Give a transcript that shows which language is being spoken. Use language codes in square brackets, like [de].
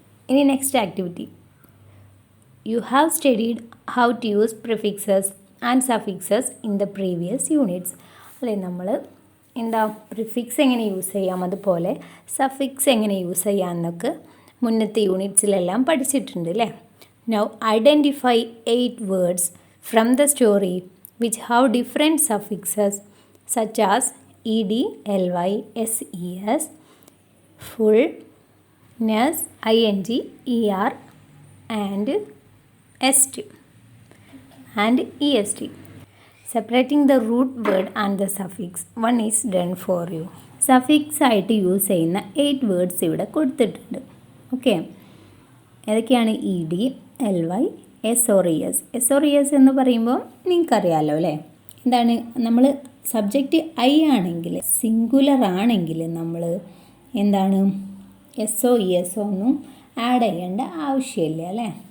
[ml] ഇനി [en] Next activity. You have studied how to use prefixes and suffixes in the previous units. [ml] അല്ലെ, നമ്മൾ എന്താ prefix എങ്ങനെ use ചെയ്യാം, അതുപോലെ സഫിക്സ് എങ്ങനെ യൂസ് ചെയ്യാം എന്നൊക്കെ മുന്നത്തെ യൂണിറ്റ്സിലെല്ലാം പഠിച്ചിട്ടുണ്ട് അല്ലേ. [en] Now identify 8 words from the story which have different suffixes such as ed, ly, ses, full, ness, ing, er and est and est. Separating the root word and the suffix, one is done for you. [ml] Suffix ആയിട്ട് use ചെയ്യുന്ന 8 words ഇവിടെ കൊടുത്തിട്ടുണ്ട്. Okay, ഏതൊക്കെയാണ്? E D, L Y, S O S എന്ന് പറയുമ്പോൾ നിങ്ങൾക്കറിയാമല്ലോ അല്ലേ. എന്താണ്, നമ്മൾ സബ്ജക്റ്റ് ഐ ആണെങ്കിൽ, സിംഗുലർ ആണെങ്കിൽ നമ്മൾ എന്താണ് എസ് ഒ ഒന്നും ആഡ് ചെയ്യേണ്ട ആവശ്യമില്ല അല്ലേ.